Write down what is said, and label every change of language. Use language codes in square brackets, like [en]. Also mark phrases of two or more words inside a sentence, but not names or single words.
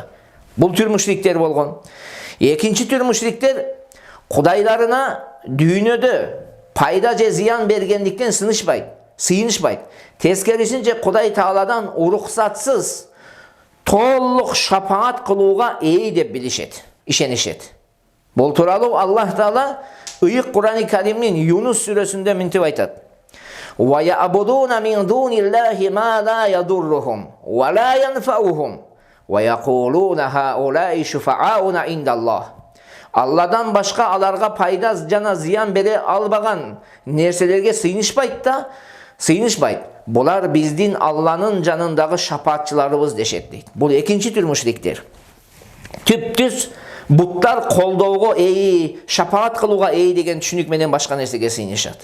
[ky] Бул түр мушриктер болгон. Экинчи түр мушриктер кудайларына дүйнөдө пайда же зыян бергендиктен сыйынышпайт. Тескерисинче Кудай Тааладан уруксатсыз толук шапаат кылууга ээ деп ишенишет. Бул тууралуу Аллах Таала ыйык Кур'ан-ы Каримдин Юнус сүрөсүндө мынтип айтат: [ar] "ويعبدون من دون الله ما لا يضرهم ولا ينفعهم ويقولون هؤلاء شفعاؤنا عند الله." [ky] Алладан башка аларга пайда жана зыян бере албаган нерселерге сыйынышпайт. Булар биздин Алланын жанындагы шапаатчыларыбыз дешет дейт. Бул экинчи түр мушриктер. Түптүз буттар колдоого шапаат кылууга деген түшүнүк менен башка нерсеге сыйынышат.